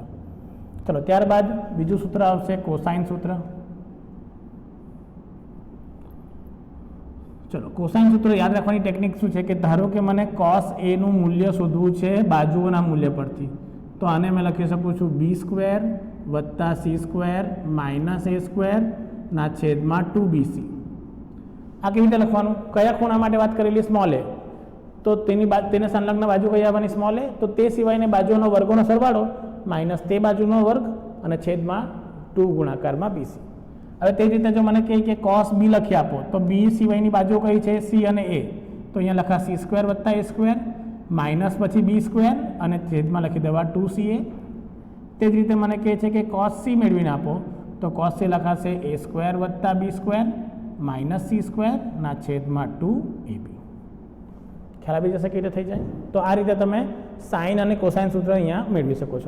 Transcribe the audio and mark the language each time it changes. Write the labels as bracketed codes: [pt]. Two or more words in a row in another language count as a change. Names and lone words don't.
[gu] ચલો, ત્યારબાદ બીજું સૂત્ર આવશે કોસાઇન સૂત્ર। ચલો, કોસાઇન સૂત્ર યાદ રાખવાની ટેકનિક શું છે કે ધારો કે મને cos a નું મૂલ્ય શોધવું છે બાજુઓના મૂલ્ય પરથી, તો આને મેં લખી શકું છું b² વત્તા c² માઇનસ a² ના છેદમાં 2bc। આ કેવી રીતે લખવાનું? કયા ખૂણા માટે વાત કરેલી? [en] small a. [gu] તો તેને સંલગ્ન બાજુ કઈ આવવાની? [en] small a. [gu] તો તે સિવાયની બાજુઓનો વર્ગોનો સરવાળો માઇનસ તે બાજુનો વર્ગ અને છેદમાં 2 ગુણાકારમાં bc। હવે તે રીતે જો મને કહે કે cos b લખી આપો તો b સિવાયની બાજુઓ કઈ છે? c અને a। તો અહીંયા લખા c² વત્તા a² માઇનસ પછી b² અને છેદમાં લખી દેવા 2ca। તે જ રીતે મને કહે છે કે cos c મેળવીને આપો તો cos c લખાશે a² વત્તા b² માઇનસ c² ના છેદમાં 2ab। ખ્યાલ આવી જશે કેવી રીતે થઈ જાય. તો આ રીતે તમે સાઇન અને કોસાઇન સૂત્ર અહીંયા મેળવી શકો છો.